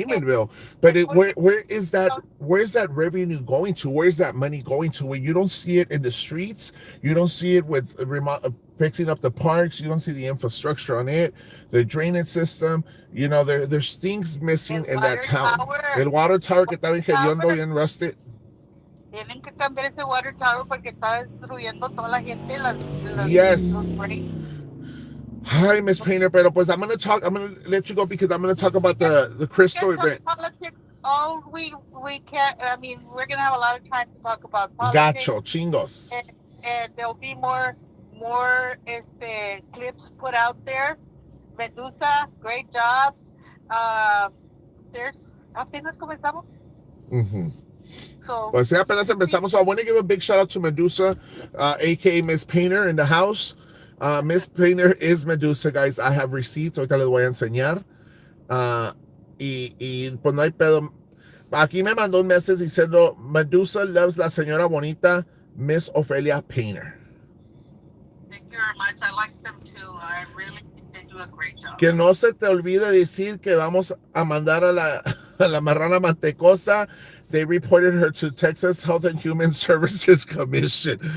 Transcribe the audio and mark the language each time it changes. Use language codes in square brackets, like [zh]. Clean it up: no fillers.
[en] Raymondville. But [es] porque, [en] where's that revenue going to? Where's that money going to? Where you don't see it in the streets, you don't see it with fixing up the parks, you don't see the infrastructure on it, the drainage system. You know, there's things missing in that town. [es] El water tower que está bien hediondo, bien rusted. Tienen que cambiar ese water tower porque está destruyendo toda la gente. [en] Yes. Hi, Miss Painter, [es] pero pues [en] I'm gonna let you go because I'm gonna talk about the Crystal event. Politics, we can't. I mean, we're gonna have a lot of time to talk about politics. [es] Gacho, chingos. [en] And there'll be more clips put out there. Medusa, great job. [es] There's apenas comenzamos. [en] So, [es] pues apenas empezamos. [en] So I want to give a big shout out to Medusa, aka Miss Painter in the house. Miss Painter is Medusa, guys. I have receipts. [es] Ahorita les voy a enseñar. Y pues no hay pedo. Aquí me mandó un mensaje diciendo Medusa loves la señora bonita, Miss Ophelia Painter. [en] Thank you very much. I like them too. I really think they do a great job. [es] Que no se te olvide decir que vamos a mandar a la marrana mantecosa. [en] They reported her to Texas Health and Human Services Commission.